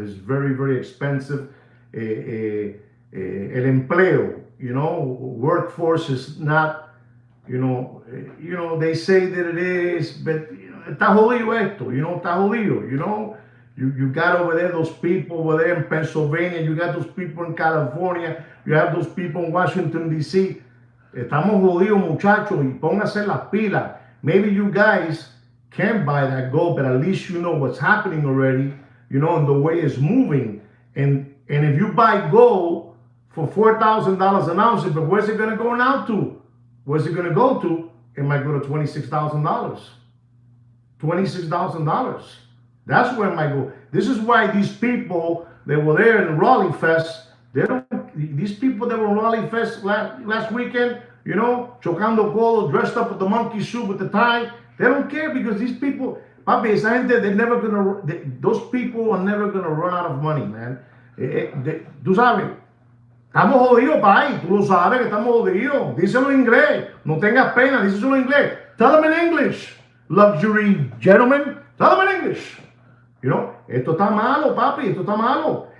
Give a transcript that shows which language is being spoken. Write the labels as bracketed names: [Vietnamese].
[English] It's very, very expensive. [Spanish] El empleo, [English] you know, workforce is not, you know, they say that it is, but you know, [Spanish] está jodido esto, [English] you know, [Spanish] está jodido, [English] you know. You got over there those people over there in Pennsylvania, you got those people in California, you have those people in Washington, D.C. [Spanish] Estamos jodidos, muchachos, y pónganse las pilas. [English] Maybe you guys can't buy that gold, but at least you know what's happening already, you know, and the way it's moving. And if you buy gold for $4,000 an ounce, but where's it going to go now to? Where's it going to go to? It might go to $26,000. $26,000. That's where it might go. This is why these people that were there in Raleigh Fest, these people that were in Raleigh Fest last weekend, you know, [Spanish] chocando codo, [English] dressed up with the monkey suit with the tie, they don't care because these people, papi, [Spanish] esa gente, [English] those people are never gonna run out of money, man. [Spanish] Tú sabes, estamos jodidos, pai, tú lo sabes que estamos jodidos. Díselo en inglés, no tengas pena, díselo en inglés. [English] Tell them in English, luxury gentlemen, tell them in English. You know, [Spanish] esto está malo, papi, esto está malo.